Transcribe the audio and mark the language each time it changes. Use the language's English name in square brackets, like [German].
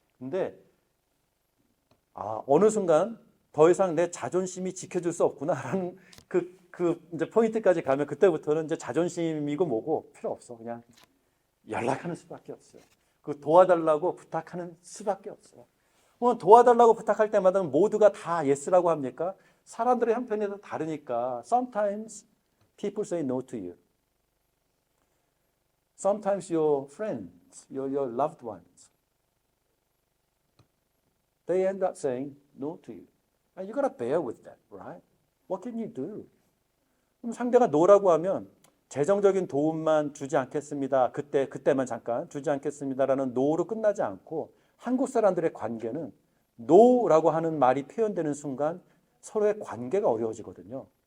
[Korean] 근데 어느 순간 더 이상 내 자존심이 지켜줄 수 없구나라는 이제 포인트까지 가면 그때부터는 이제 자존심이고 뭐고 필요 없어. 그냥 연락하는 수밖에 없어요. 그 도와달라고 부탁하는 수밖에 없어요. 도와달라고 부탁할 때마다 모두가 다 예스라고 합니까? 사람들의 형편이 다르니까 [English] sometimes people say no to you. Sometimes your friends, your loved ones, they end up saying no to you. And you gotta bear with that, right? What can you do? [Korean] 그럼 상대가 노라고 하면 재정적인 도움만 주지 않겠습니다. 그때만 잠깐 주지 않겠습니다라는 노로 끝나지 않고 한국 사람들의 관계는 노라고 하는 말이 표현되는 순간 서로의 관계가 어려워지거든요.